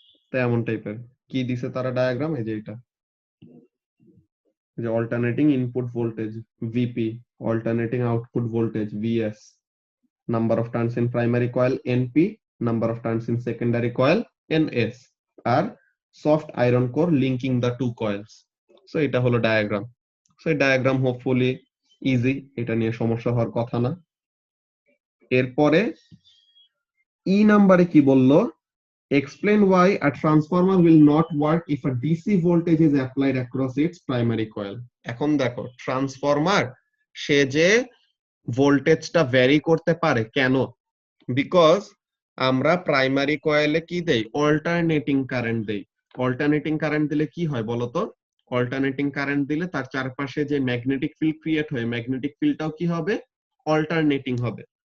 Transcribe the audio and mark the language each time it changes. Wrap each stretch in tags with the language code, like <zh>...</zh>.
<bn>তো এমন টাইপের কি দিছে তারা ডায়াগ্রাম, এই যে এটা যে</bn> <en>Alternating input voltage V P, alternating output voltage V S, number of turns in primary coil N P, number of turns in secondary coil N S, আর soft iron core linking the two coils.</en> <bn>So এটা হলো diagram. So এই diagram hopefully easy, এটা নিয়ে সমস্যা হওয়ার কথা না। এরপরে ই নাম্বারে কি বললো?</bn> <en>Explain why a transformer will not work if a DC voltage is applied across its primary coil.</en> <bn>এখন দেখো ট্রান্সফরমার সে যে ভোল্টেজটা ভ্যারি করতে পারে কেন? বিকজ আমরা প্রাইমারি কয়েলে কি দেই? অল্টারনেটিং কারেন্ট দেই। অল্টারনেটিং কারেন্ট দিলে কি হয় বলতো? অল্টারনেটিং কারেন্ট দিলে তার চারপাশে যে ম্যাগনেটিক ফিল্ড ক্রিয়েট হয়, ম্যাগনেটিক ফিল্ডটাও কি হবে? অল্টারনেটিং হবে।</bn>